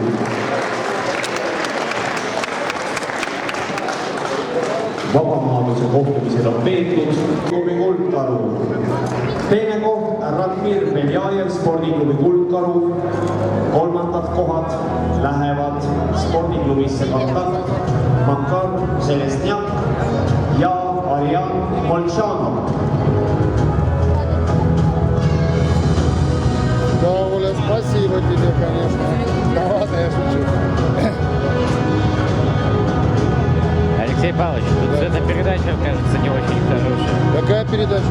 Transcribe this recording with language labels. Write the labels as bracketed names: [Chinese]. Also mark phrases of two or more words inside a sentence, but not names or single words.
[Estonian] Vabamaadluse kohtumised on peetud klubi Kuldkaru. Teine koht Radmir Beljajev, spordiklubi Kuldkaru. Kolmandad kohad lähevad spordiklubisse Kontakt, Makar Selestnjak ja Arjan Molchanov. [Russian] Да, Оля, спасибо тебе, конечно. Да ладно, я шучу. Алексей Павлович, тут цветопередача, кажется, не очень хорошая. Какая передача?